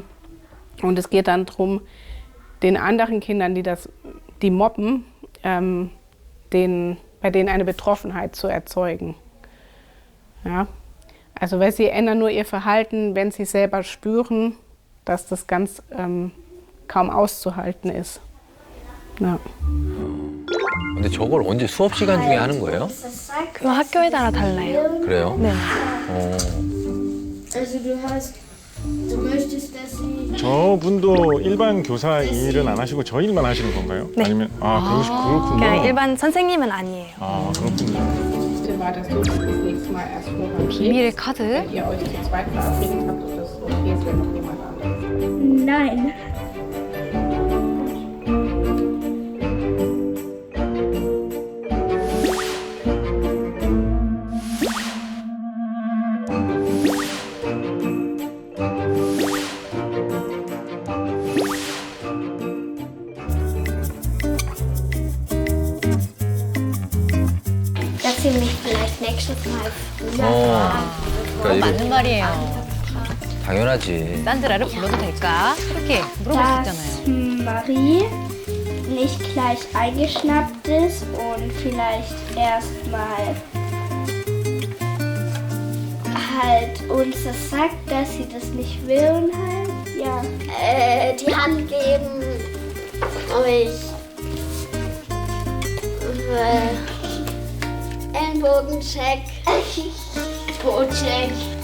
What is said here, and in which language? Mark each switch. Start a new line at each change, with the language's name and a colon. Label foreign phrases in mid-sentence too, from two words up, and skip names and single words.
German: Und es geht dann darum, den anderen Kindern, die mobben, bei denen eine Betroffenheit zu erzeugen. Ja? Also weil sie ändern nur ihr Verhalten, wenn sie selber spüren, dass das ganz kaum auszuhalten ist. Ja.
Korean: 근데 저걸 언제 수업 시간 중에 하는 거예요? 그 학교에 따라 달라요. 그래요? 네.
German: Also du möchtest, dass sie...
Korean: 저분도 일반 교사 일은 안 하시고 저 일만 하시는 건가요? 네. 아니면 그렇군요. 그냥 일반 선생님은 아니에요. 아, 그렇군요.
German: War das so, dass das nächste Mal erst vorher
Korean: 비밀의 카드?
German: wenn ihr euch zu zweit verabredet habt, ob das okay ist, wenn noch jemand anderes. Nein. Dass sie mich vielleicht nächstes Mal früher
Korean: 그러니까 이거 맞는 말이에요. 당연하지. 산드라를 불러도 될까? 그렇게 물어볼 수
German: dass
Korean: 있잖아요.
German: Marie nicht gleich eingeschnappt ist und vielleicht erstmal halt uns das sagt, dass sie das nicht will und halt, ja. Die Hand geben, euch Ellenbogencheck, Po-Check.